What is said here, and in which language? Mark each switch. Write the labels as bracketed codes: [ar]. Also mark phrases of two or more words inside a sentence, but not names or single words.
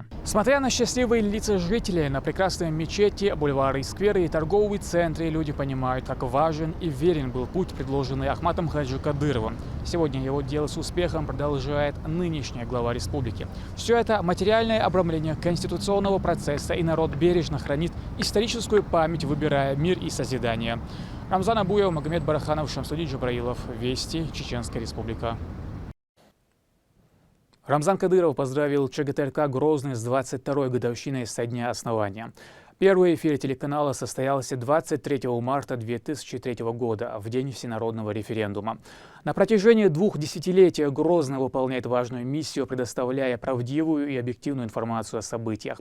[ru] Смотря на счастливые лица жителей, на прекрасные мечети, бульвары, скверы и торговые центры, люди понимают, как важен и верен был путь, предложенный Ахматом Хаджи Кадыровым. Сегодня его дело с успехом продолжает нынешняя глава республики. Все это материальное обрамление конституционного процесса, и народ бережно хранит историческую память, выбирая мир и созидание. Рамзан Абуев, Магомед Бараханов, Шамсудин Джабраилов. Вести, Чеченская Республика. Рамзан Кадыров поздравил ЧГТРК Грозный с 22-й годовщиной со дня основания. Первый эфир телеканала состоялся 23 марта 2003 года, в день всенародного референдума. На протяжении 2 десятилетий Грозный выполняет важную миссию, предоставляя правдивую и объективную информацию о событиях.